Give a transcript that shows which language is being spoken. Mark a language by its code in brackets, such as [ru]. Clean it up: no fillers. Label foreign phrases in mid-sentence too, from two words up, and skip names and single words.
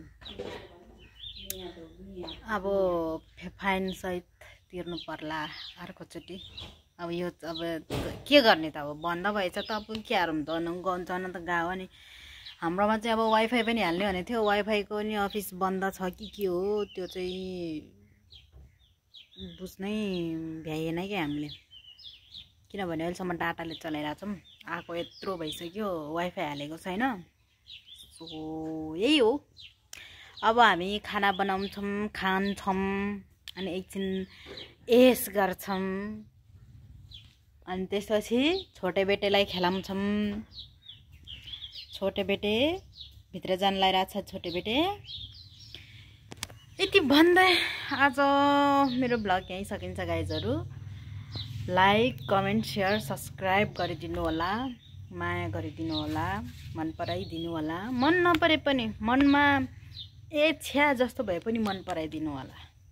[ne] अब फाइन सहित तिर्नु पर्ला अर्कोचोटि अब यो अब के गर्ने त अब बन्द भएछ त अब के हारौँ त जन त गाउँ नि हाम्रोमा चाहिँ अब वाइफाई पनि हाल्ने भनेको थियो वाइफाईको नि अफिस बन्द छ कि के हो त्यो चाहिँ बुझ्नै भ्याएन कि हामीले किनभने अहिलेसम्म डाटाले चलाइरहेको छौँ आएको यत्रो भइसक्यो वाइफाई हालेको छैन सो यही हो। अब हामी खाना बनाउँछौँ, खान्छौँ, अनि एकछिन एस गर्छौँ, अनि त्यसपछि छोटे बेटेलाई खेलाउँछौँ। छोटे बेटे भित्र जान लागिरहेको छ। छोटे बेटे यति भन्दै आज मेरो भ्लग यहीँ सकिन्छ गाइजहरू। [en] like, comment, share, subscribe [ne] गरिदिनु होला, माया गरिदिनु होला, मन पराइदिनु होला। मन नपरे पनि मनमा छ्या जस्तो भए पनि मन पराइदिनु होला।